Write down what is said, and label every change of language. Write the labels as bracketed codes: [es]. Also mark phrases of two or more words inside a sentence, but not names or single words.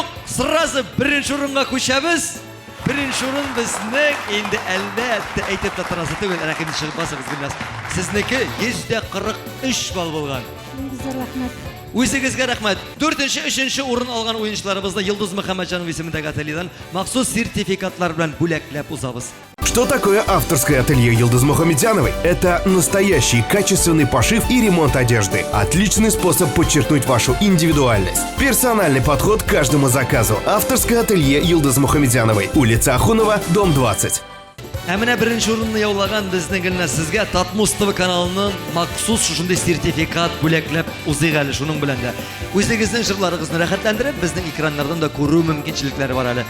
[tt] Сразу 1нче урынга күчәбез. 1нче урын безнең инде әлбәттә әйтеп тә торасы түгел. Рәхим чыгып басыгыз Гөлназ. Сезнеке 143 балл булган. Зур рәхмәт. Үзегезгә рәхмәт. 4-нче, 3нче урын алган уенчыларыбызны Йылдыз Мөхәммәтҗанова исемендәге ательедән махсус сертификатлар белән бүләкләп узабыз. [ru] Что такое авторское ателье Йылдыз Мухамедзяновой? Это настоящий качественный пошив и ремонт одежды. Отличный способ подчеркнуть вашу индивидуальность. Персональный подход к каждому заказу. Авторское ателье Йылдыз Мухамедзяновой. Улица Ахунова, дом 20. [tt] Менә 1нче урынны яулаган безнең Гөлназ сезгә Татмус ТВ каналының махсус шушындый сертификат бүләкләп узыйк әле шуның белән дә. Үзегезнең җырларыгызны рәхәтләндереп, безнең экраннардан да күрү мөмкинчелекләре бар әле.